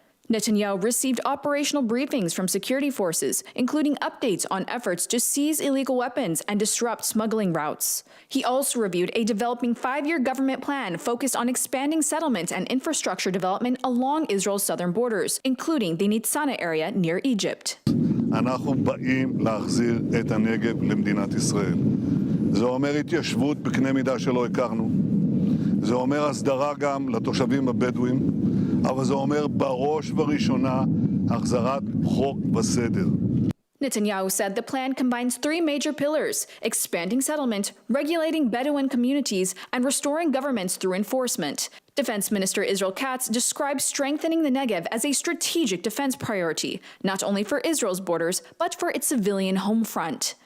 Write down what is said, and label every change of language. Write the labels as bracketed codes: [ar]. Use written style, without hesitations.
[en] Netanyahu received operational briefings from security forces, including updates on efforts to seize illegal weapons and disrupt smuggling routes. He also reviewed a developing 5-year government plan focused on expanding settlement and infrastructure development along Israel's southern borders, including the Nitzana area near Egypt. [he] אנחנו באים להחזיר את הנגב למדינת ישראל. זה אומר התיישבות בקנה מידה שלא הכרנו. זה אומר הסדרה גם לתושבים הבדואים. אבל זה אומר בראש ובראשונה החזרת חוק וסדר. [en] Netanyahu said the plan combines 3 major pillars: expanding settlement, regulating Bedouin communities, and restoring governments through enforcement. Defense Minister Israel Katz described strengthening the Negev as a strategic defense priority, not only for Israel's borders, but for its civilian home front.